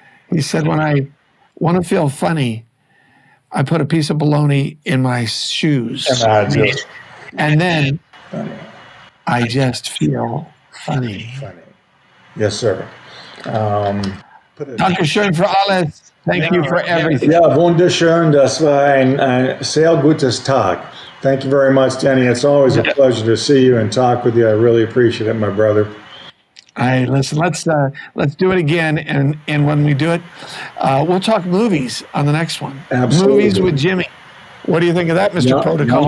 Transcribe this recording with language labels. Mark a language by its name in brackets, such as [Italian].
[English] He said, when I want to feel funny, I put a piece of bologna in my shoes. And then I just feel funny. Yes, sir. [German] Dankeschön für alles. [English] Thank you for everything. [German] Ja, wunderschön. Das war ein sehr gutes Tag. [English] Thank you very much, Denny. It's always a pleasure to see you and talk with you. I really appreciate it, my brother. All right, listen, let's do it again, and when we do it, we'll talk movies on the next one. Absolutely. Movies with Jimmy. What do you think of that, Mr. Protocol?